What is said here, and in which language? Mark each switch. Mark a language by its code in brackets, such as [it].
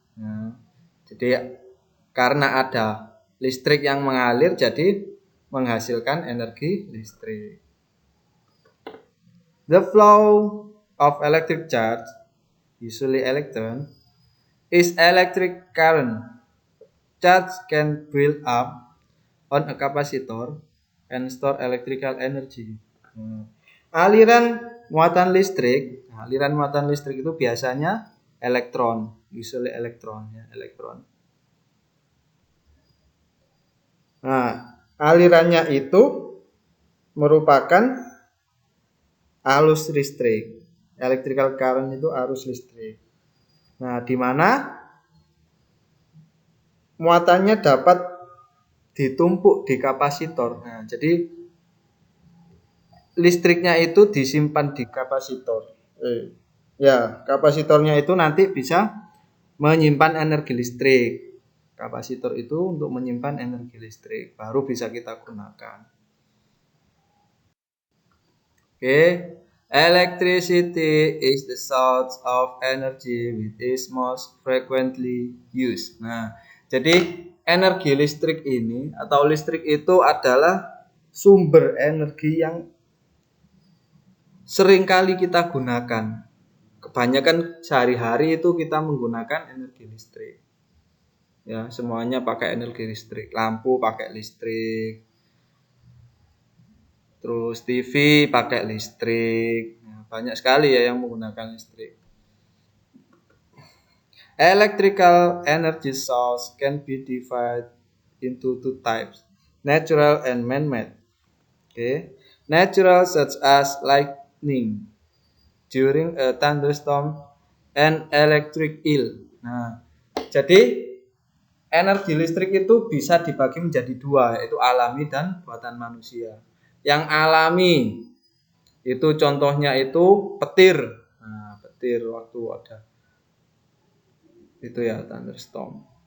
[id] Nah, jadi karena ada listrik yang mengalir, jadi menghasilkan energi listrik. [en] The flow of electric charge, usually electron, is electric current. Charge can build up on a capacitor and store electrical energy. [id] Aliran muatan listrik itu biasanya elektron, usually elektron ya, elektron. Nah, alirannya itu merupakan arus listrik. Electrical current itu arus listrik. Nah, di mana muatannya dapat ditumpuk di kapasitor. Nah, jadi listriknya itu disimpan di kapasitor. Ya, kapasitornya itu nanti bisa menyimpan energi listrik. Kapasitor itu untuk menyimpan energi listrik, baru bisa kita gunakan. [en] Okay. Electricity is the source of energy which is most frequently used. [id] Nah, jadi energi listrik ini atau listrik itu adalah sumber energi yang sering kali kita gunakan. Kebanyakan sehari-hari itu kita menggunakan energi listrik. Ya, semuanya pakai energi listrik. Lampu pakai listrik. Terus TV pakai listrik. Nah, banyak sekali ya yang menggunakan listrik. [en] Electrical energy source can be divided into two types, natural and man-made. Okay. Natural such as lightning during a thunderstorm and electric eel. [id] Nah, jadi energi listrik itu bisa dibagi menjadi dua, yaitu alami dan buatan manusia. Yang alami itu contohnya itu petir. Nah, petir waktu ada itu ya thunderstorm.